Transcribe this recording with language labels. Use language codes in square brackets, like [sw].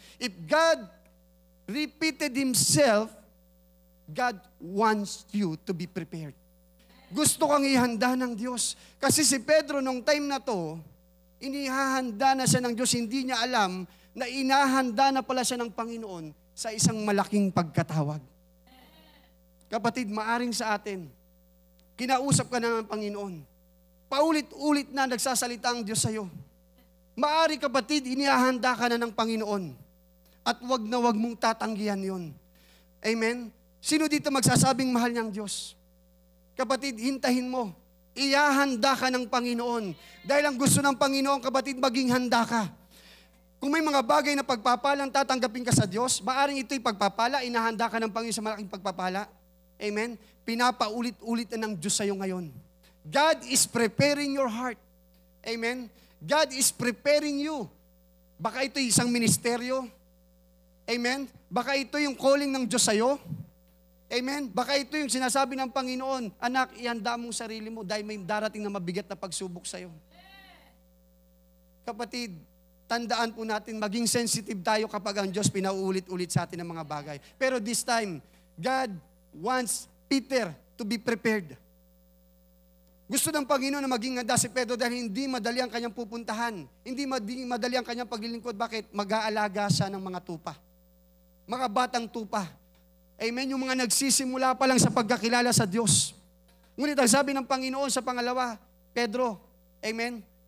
[en] If God repeated Himself, God wants you to be prepared. [tl] Gusto kang ihanda ng Diyos. Kasi si Pedro nung time na to, inihahanda na siya ng Diyos. Hindi niya alam na inahanda na pala siya ng Panginoon sa isang malaking pagkatawag. Kapatid, maaring sa atin, kinausap ka na ng Panginoon. Paulit-ulit na nagsasalita ang Diyos sa'yo. Maari kapatid, inihahanda ka na ng Panginoon. At wag na wag mong tatanggihan yon. Amen? Sino dito magsasabing mahal niyang Diyos? Kapatid, hintahin mo. Iyahanda ka ng Panginoon. Dahil ang gusto ng Panginoon, kapatid, maging handa ka. Kung may mga bagay na pagpapalang tatanggapin ka sa Diyos, maaring ito'y pagpapala, inahanda ka ng Panginoon sa malaking pagpapala. Amen? Pinapaulit-ulit na ng Diyos sa'yo ngayon. [en] God is preparing your heart. Amen? God is preparing you. [tl] Baka ito'y isang ministeryo. Amen? Baka ito yung calling ng Diyos sa'yo. Amen? Baka ito yung sinasabi ng Panginoon, anak, ihanda mong sarili mo dahil may darating na mabigat na pagsubok sa'yo. Kapatid, tandaan po natin, maging sensitive tayo kapag ang Diyos pinauulit-ulit sa atin ng mga bagay. Pero this time, [en] God wants Peter to be prepared. [tl] Gusto ng Panginoon na maging handa si Pedro dahil hindi madali ang kanyang pupuntahan. Hindi madali ang kanyang paglilingkod. Bakit? Mag-aalaga siya ng mga tupa. Mga batang tupa. Amen? Yung mga nagsisimula pa lang sa pagkakilala sa Diyos. Ngunit ang sabi ng Panginoon sa pangalawa, Pedro, amen?